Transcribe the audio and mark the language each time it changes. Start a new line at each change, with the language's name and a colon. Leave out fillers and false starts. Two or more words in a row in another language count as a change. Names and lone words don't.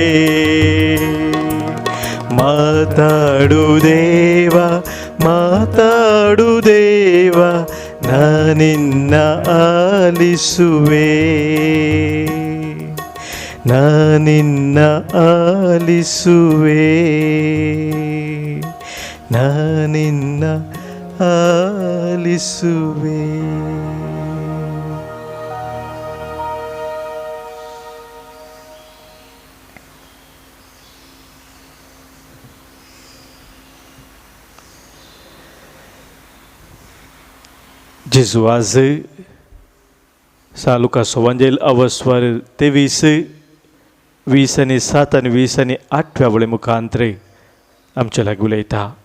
Kannada: ಮಾತಾಡು ದೇವ ಮಾತಾಡು ದೇವ, ನಾನಿನ್ನ ಆಲಿಸುವೆ. ನಾನಿನ್ನ ಆಲಿಸುವೆ. ನಾನಿನ್ನ ಆಲಿಸುವೆ.
Konkani: जेजू आज लुकाचो एवंजेल अवस्वर 23, 20 आणि 7 आणि 20 आणि 8 वळे मुखांतर आमचे लागीं उलयता.